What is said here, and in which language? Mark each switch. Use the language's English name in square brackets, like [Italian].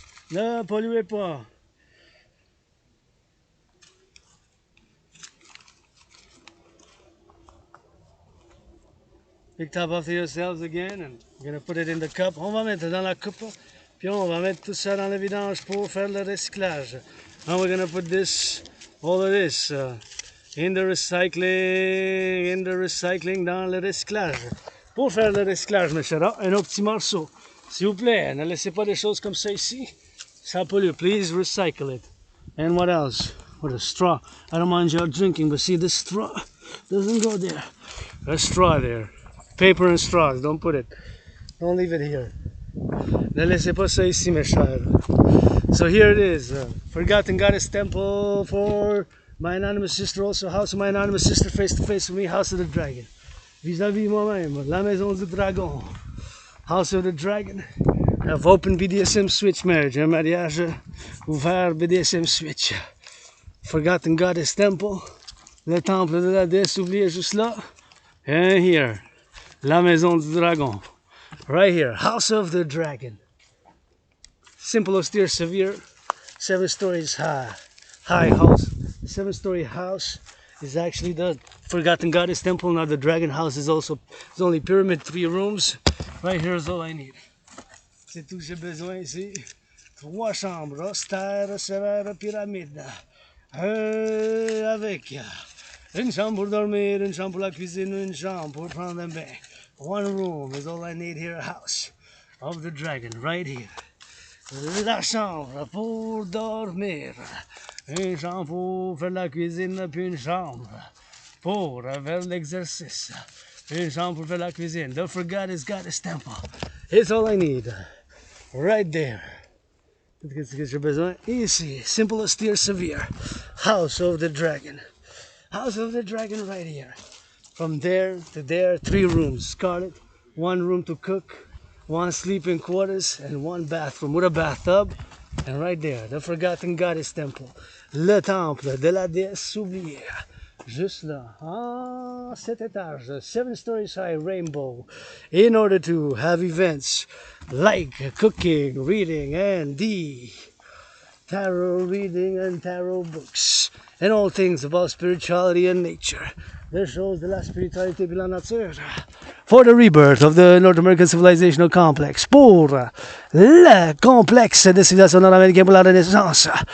[French] Ne polluez pas. [English] Pick top after yourselves again, and we're gonna put it in the cup. [French] On va mettre dans la coupe, puis on va mettre tout ça dans le vidange pour faire le recyclage. [English] And we're gonna put this, all of this, in the recycling [French] dans le recyclage. Pour faire le recyclage, mes chers, un autre petit morceau. S'il vous plaît, ne laissez pas des choses comme ça ici. Ça pollue. [English] Please recycle it. And what else? What a straw. I don't mind y'all drinking, but see, this straw doesn't go there. A straw there. Paper and straws, don't put it. Don't leave it here. [French] Ne laissez pas ça ici, mes chers. [English] So here it is. Forgotten Goddess Temple for my anonymous sister, also house of my anonymous sister, face to face with me, house of the dragon. [French] Vis-à-vis moi-même, la maison du dragon, [English] house of the dragon. Have open BDSM switch marriage, [French] un mariage ouvert BDSM switch. [English] Forgotten Goddess Temple, [French] le temple de la Deesse Oublie juste là. [English] And here, [French] la maison du dragon. [English] Right here, house of the dragon. Simple, austere, severe, 7 stories high house. 7-story house is actually the Forgotten Goddess Temple. Now the Dragon House is also, it's only pyramid, 3 rooms. Right here is all I need. [French] C'est tout que j'ai besoin ici. 3 chambres, austère, sévère, pyramide. Avec une chambre pour dormir, une chambre pour la cuisine, une chambre pour prendre un bain. [English] 1 room is all I need here, a house of the dragon, right here. [French] La chambre pour dormir. Une chambre pour faire la cuisine, puis une chambre pour faire l'exercice. Une chambre pour faire la cuisine. [English] The Forgotten Goddess Temple. It's all I need. Right there. [French] Qu'est-ce que j'ai besoin? Ici. [English] Simple, austere, severe. House of the Dragon. House of the Dragon right here. From there to there, 3 rooms. Scarlet. 1 room to cook. 1 sleeping quarters. And 1 bathroom with a bathtub. And right there, the Forgotten Goddess Temple. [French] Le temple de la Déesse Oublie. Juste là, en 7 étages, [English] 7 stories high rainbow. In order to have events like cooking, reading, and the tarot reading and tarot books. And all things about spirituality and nature. [French] Des choses de la spiritualité et de la nature. [English] For the rebirth of the North American Civilizational Complex. [French] Pour le complexe de civilisation nord-américaine pour la renaissance.